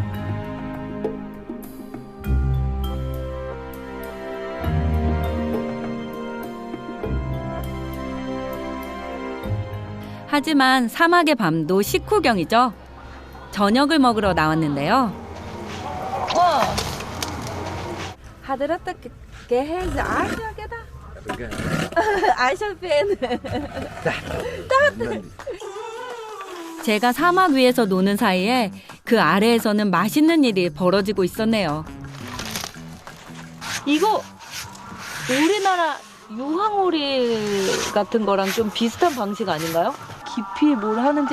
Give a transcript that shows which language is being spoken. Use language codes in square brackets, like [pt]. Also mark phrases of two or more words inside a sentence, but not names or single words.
[ko] 하지만 사막의 밤도 식후경이죠. 저녁을 먹으러 나왔는데요. [ar] حضرتك جاهز عشاء كده؟ عشاء فين؟ تحت. [ko] 제가 사막 위에서 노는 사이에 그 아래에서는 맛있는 일이 벌어지고 있었네요. 이거 우리나라 유황오리 같은 거랑 좀 비슷한 방식 아닌가요? 깊이 뭘 하는지.